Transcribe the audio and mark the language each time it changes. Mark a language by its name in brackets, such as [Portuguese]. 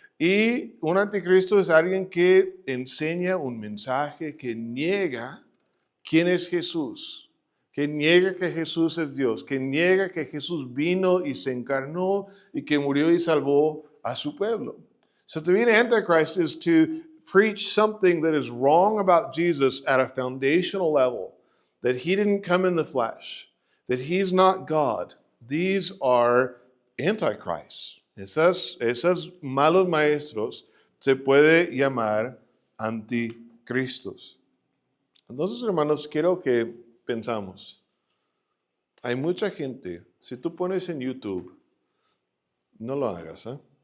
[Spanish] Y un anticristo es alguien que enseña un mensaje que niega quién es Jesús, que niega que Jesús es Dios, que niega que Jesús vino y se encarnó y que murió y salvó a su pueblo. [English] So to be an antichrist is to preach something that is wrong about Jesus at a foundational level, that he didn't come in the flesh, that he's not God. These are antichrists. [Spanish] Esos malos maestros se puede llamar anticristos. Entonces, hermanos, quiero que pensamos. Hay mucha gente, si tú pones en YouTube, no lo hagas, ¿eh?